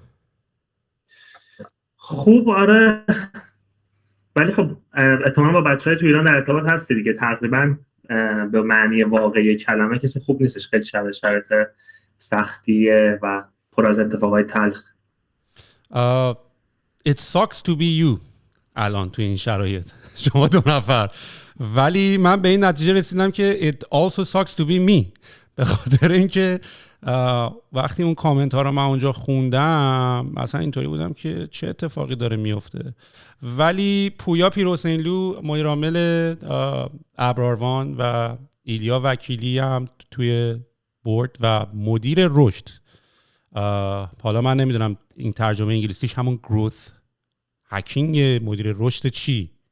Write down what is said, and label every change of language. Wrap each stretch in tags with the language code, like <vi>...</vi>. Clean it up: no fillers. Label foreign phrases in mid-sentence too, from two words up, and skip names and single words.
<fa>خوب آره، ولی خب احتمالاً با بچهای تو ایران در ارتباط هستی دیگه. تقریبا به معنی واقعی کلمه کسی خوب نیستش، خیلی شرایط سختیه و پر از اتفاقای تلخ.</fa> <en>It sucks to be you</en> <fa>الان تو این شرایط شما دو نفر، ولی من به این نتیجه رسیدم که</fa> <en>it also sucks to be me،</en> <fa>به خاطر اینکه وقتی اون کامنت ها رو من اونجا خوندم اصلا اینطوری بودم که چه اتفاقی داره میفته. ولی پویا پیرحسینلو، مدیر عامل ابراروان و ایلیا وکیلی هم توی بورد و مدیر رشد، حالا من نمیدونم این ترجمه انگلیسیش همون</fa> <en>growth hacking,</en> <fa>مدیر رشد چی،</fa>